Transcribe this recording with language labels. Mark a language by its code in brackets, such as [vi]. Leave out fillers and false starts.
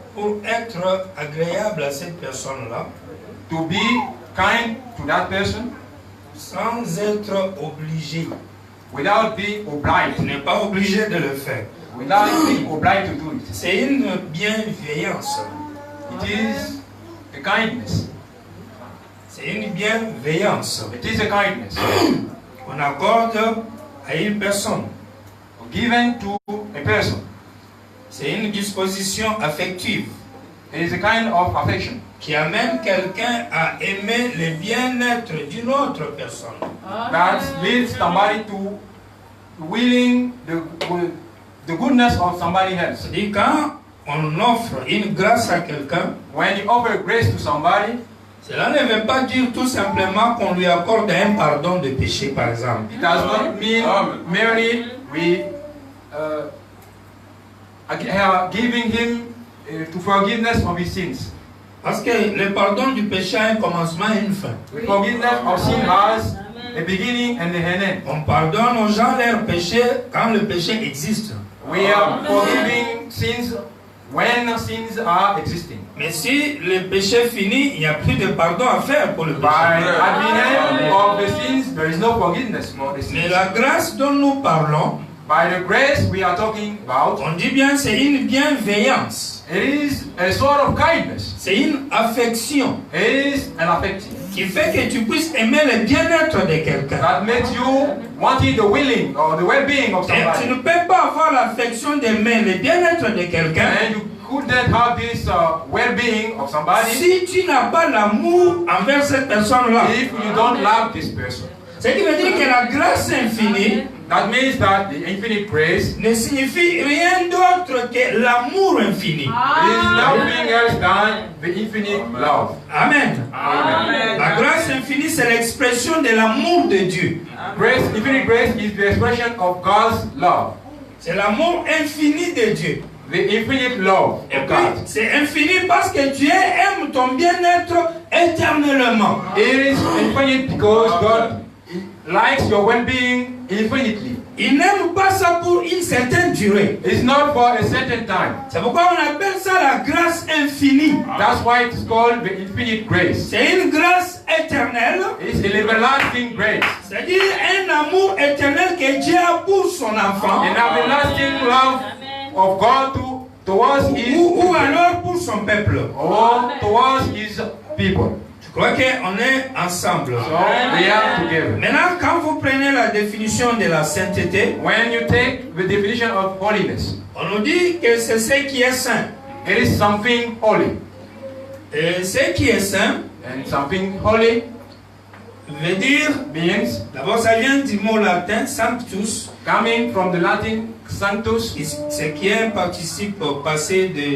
[fr] Pour être agréable à cette personne-là, [en] To be kind to that person [fr] sans être obligé. [en] without being [fr] Tu [en] obliged. [fr] n'es pas obligé de le faire. [en] Without being obliged to do it. [fr] C'est une bienveillance. [en] It is a kindness. [fr] C'est une bienveillance [en] It is a kindness [fr] qu'on accorde à une personne. [en] given to a person. [fr] C'est une disposition affective [en] It is a kind of affection [fr] qui amène quelqu'un à aimer le bien-être d'une autre personne. [en] that leads somebody to willing the goodness of somebody else. [fr] C'est-à-dire quand on offre une grâce à quelqu'un, [en] When you offer grace to somebody, [fr] cela ne veut pas dire tout simplement qu'on lui accorde un pardon de péché, par exemple. [en] it does not mean merely we are giving him to forgiveness of his sins. [fr] Parce que le pardon du péché a un commencement et une fin. [en] The forgiveness of sin has a beginning and an end. [fr] On pardonne aux gens leurs péchés quand le péché existe. [en] We are forgiving sins when sins are existing. [fr] Mais si le péché finit, il n'y a plus de pardon à faire pour le [en] By [fr] péché. [en] at the end of the sins, there is no forgiveness for the [fr] Mais [en] sins. [fr] la grâce dont nous parlons, [en] By the grace we are talking about, [fr] on dit bien c'est une bienveillance. [en] it is a sort of kindness. [fr] C'est une affection [en] It is an affection [fr] qui fait que tu puisses aimer le bien-être de quelqu'un. [en] that makes you wanting the willing or the well-being of [fr] Et tu [en] somebody. [fr] ne peux pas avoir l'affection d'aimer le bien-être de quelqu'un [en] And you couldn't have this well-being of somebody [fr] si tu n'as pas l'amour envers cette personne-là. [en] if you don't love this person. [fr] Ce qui veut dire que la grâce infinie [en] That means that the infinite grace [fr] ne signifie rien d'autre que l'amour infini. [en] is nothing else than the infinite love. [fr] Amen. [en] Amen. [fr] La grâce infinie, c'est l'expression de l'amour de Dieu. [en] Grace, infinite grace is the expression of God's love. [fr] C'est l'amour infini de Dieu. [en] The infinite love [fr] Et [en] of [fr] puis, [en] God. [fr] c'est infini parce que Dieu aime ton bien-être éternellement. [en] It is infinite because God likes your well-being infinitely. [fr] Il n'aime pas ça pour une certaine durée. [en] It's not for a certain time. [fr] C'est pourquoi on appelle ça la grâce infinie. [en] That's why it's called the infinite grace. [fr] C'est une grâce éternelle, [en] It's an everlasting grace. [fr] c'est-à-dire un amour éternel que Dieu a pour son enfant, [en] An everlasting love of God towards his [fr] ou alors pour son peuple. [en] or towards his people. [fr] Je crois qu'on est ensemble. [en] So they are together. [fr] Maintenant, quand vous prenez la définition de la sainteté, [en] When you take the definition of holiness, [fr] on nous dit que c'est ce qui est saint. [en] it is something holy. [fr] Et ce qui est saint [en] And something holy [fr] veut dire, [en] means, [fr] d'abord ça vient du mot latin sanctus, [en] coming from the Latin sanctus, [fr] ce qui est un participe passé de